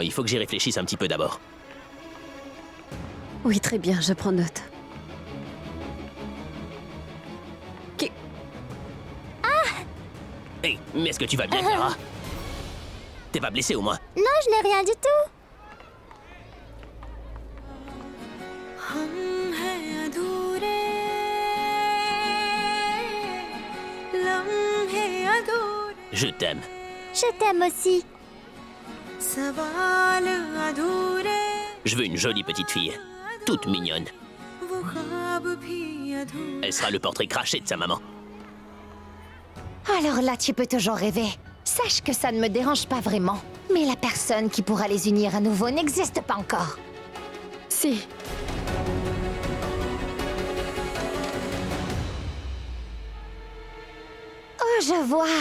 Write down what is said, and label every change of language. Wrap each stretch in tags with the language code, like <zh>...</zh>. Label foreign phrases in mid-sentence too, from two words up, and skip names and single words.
<fr>Il faut que j'y réfléchisse un petit peu d'abord. Oui, très bien, je prends note. Hey, mais est-ce que tu vas bien, Chiara? T'es pas blessée au moins? Non, je n'ai rien du tout.</fr> <hi>हम हैं अधूरे लम्हे अधूरे</hi> <fr>Je t'aime. Je t'aime aussi.</fr> <hi>सवाल अधूरे</hi> <fr>Je veux une jolie petite fille. Toute mignonne.</fr> <hi>वो ख्वाब भी अधूरे</hi> <fr>Elle sera le portrait craché de sa maman. Alors là, tu peux toujours rêver. Sache que ça ne me dérange pas vraiment. Mais la personne qui pourra les unir à nouveau n'existe pas encore. Si. Oh, je vois.</fr>